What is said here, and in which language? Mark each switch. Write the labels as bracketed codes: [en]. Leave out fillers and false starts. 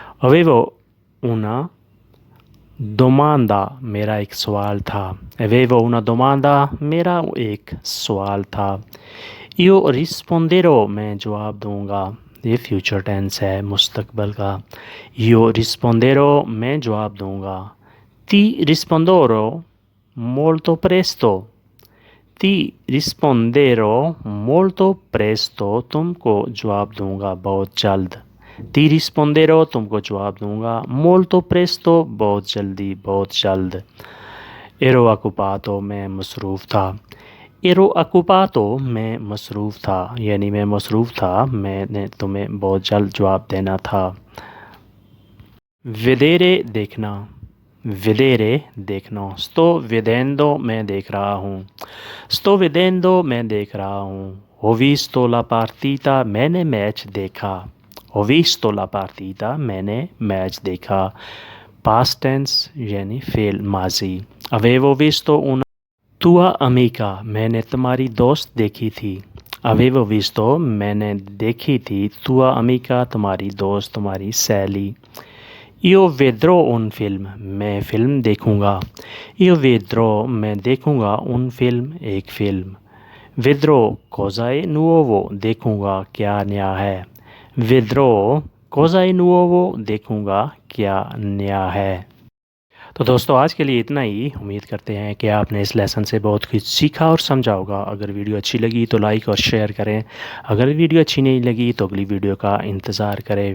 [it] avevo una domanda [hi] मेरा एक सवाल था, [it] avevo una domanda [hi] मेरा एक सवाल था। [it] io risponderò [hi] मैं जवाब दूंगा, ये फ्यूचर टेंस है मुस्तकबल का। [it] io risponderò [hi] मैं जवाब दूंगा। [it] ti risponderò molto presto, ti risponderò molto presto [hi] तुमको जवाब दूंगा बहुत जल्द। [it] ti risponderò [hi] तुमको जवाब दूंगा, [it] molto presto [hi] बहुत जल्दी, बहुत जल्द। [it] ero occupato [hi] मैं मसरूफ़ था, [it] ero occupato [hi] मैं मसरूफ़ था, यानी मैं मसरूफ़ था, मैंने तुम्हें बहुत जल्द जवाब देना था। [it] vedere [hi] देखना, [it] vedere [hi] देखना। [it] sto vedendo [hi] मैं देख रहा हूँ, [it] sto vedendo [hi] मैं देख रहा हूँ। [it] ho visto la partita [hi] मैंने मैच देखा, [it] ho visto la partita [hi] मैंने मैच देखा। पास्ट टेंस यानी फेल माजी। [it] avevo visto una tua amica [hi] मैंने तुम्हारी दोस्त देखी थी, [it] avevo visto [hi] मैंने देखी थी, [it] tua amica [hi] तुम्हारी दोस्त, तुम्हारी सहेली। [it] io vedrò un film [hi] मैं फ़िल्म देखूँगा, [it] io vedrò [hi] मैं देखूँगा [it] un film [hi] एक फ़िल्म। [it] vedrò cosa è nuovo [hi] देखूँगा क्या नया है, [it] vedrò cosa è nuovo [hi] देखूँगा क्या नया है। तो दोस्तों, आज के लिए इतना ही। उम्मीद करते हैं कि आपने इस लेसन से बहुत कुछ सीखा और समझा होगा। अगर वीडियो अच्छी लगी तो लाइक और शेयर करें, अगर वीडियो अच्छी नहीं लगी तो अगली वीडियो का इंतज़ार करें।